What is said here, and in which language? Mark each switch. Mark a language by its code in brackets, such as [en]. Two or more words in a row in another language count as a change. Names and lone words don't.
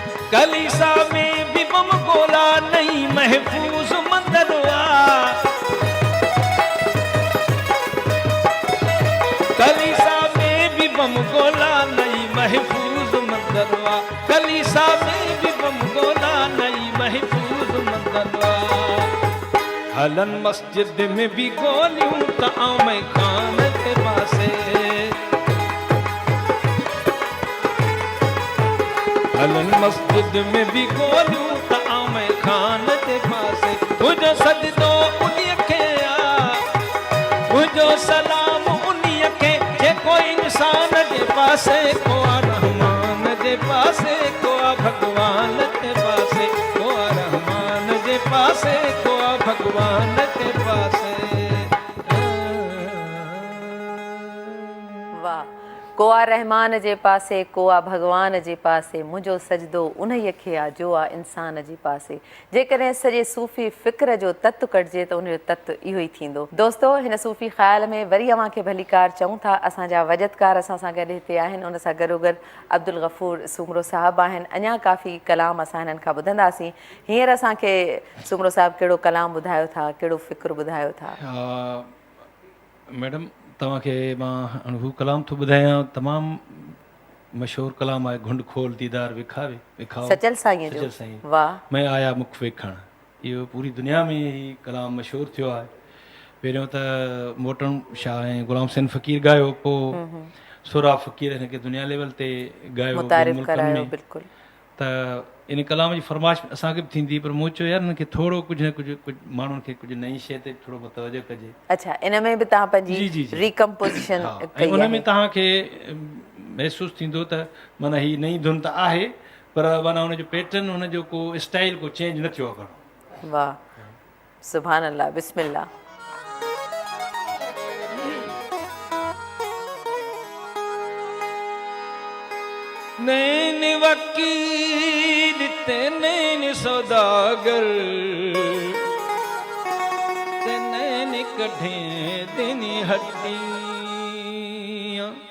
[ur] کلیسا میں بھی بم گولہ نہیں محفوظ مندروا، کلیسا میں بھی بم گولہ نہیں محفوظ مندروا، کلیسا میں بھی بم گولہ نہیں محفوظ مندروا. [sd] हलन मस्जिद में भी गोलियूं त आउं खान के पासे, हलन मस्जिद में भी गोलियूं त आउं खान के पासे। मुझो सजदो उन्हीअ खे आ, मुझो सलाम उन्हीअ खे जेको इंसान जे पासे को आ रहमान जे पासे को आ भगवान जे पासे को आ रहमान जे पासे को आ भगवान के पासे। वाह, को आ रहमान जे पासे को आ भगवान जे पासे, मुंहिंजो सजदो उन्हीअ खे आहे जो आहे इंसान जे पासे। जेकॾहिं सॼे सूफ़ी फ़िक्र जो तत्व कटिजे त उनजो तत्व इहो ई थींदो। दोस्तो, हिन सूफ़ी ख़्याल में वरी अव्हांखे भलीकार चऊं था। असांजा वजदकार असां सां गॾु हिते आहिनि, उन सां गॾोगॾु अब्दुल गफ़ूर सूमरो साहिबु आहिनि। अञा काफ़ी कलाम असां हिननि खां ॿुधंदासीं। हींअर असांखे सूमरो साहिबु कहिड़ो कलाम ॿुधायो था, कहिड़ो फ़िक्र ॿुधायो था? मैडम, तव्हांखे मां हू कलाम थो ॿुधायां, तमामु मशहूरु कलाम आहे, [skr] घुंड खोल दीदार विखावे विखाओ [sd] सचल साईं जो। सचल साईं, वाह, [skr] मैं आया मुख वेखण। [sd] इहो पूरी दुनिया में ही कलाम मशहूरु थियो आहे। पहिरियों त मोटन शाह ऐं गुलाम हुसैन फ़क़ीर ॻायो, पोइ सुरा फ़क़ीर हिनखे दुनिया लेवल ते ॻायो मुतारिफ़ करायो। बिल्कुलु। त इन कलाम जी फरमाइश असांखे बि थींदी, पर मूं चयो यार हिनखे थोरो कुझु न कुझु माण्हुनि खे कुझु नई शइ ते थोरो मुतवजो कजे। अच्छा, इन में बि तव्हां जी जी पंहिंजी जी रिकम्पोज़िशन ऐं कई उन आहे। में तव्हांखे महसूसु थींदो त माना हीअ नई धुन त आहे, पर माना हुनजो पैटर्न, हुनजो को स्टाइल को चेंज न थियो आहे घणो। वाह, [ar] سبحان الله, [sd] बिस्मिल्लाह। [skr] नैन वकील ते नैन सौदागर ते नैन कढे दिन हड्डियां,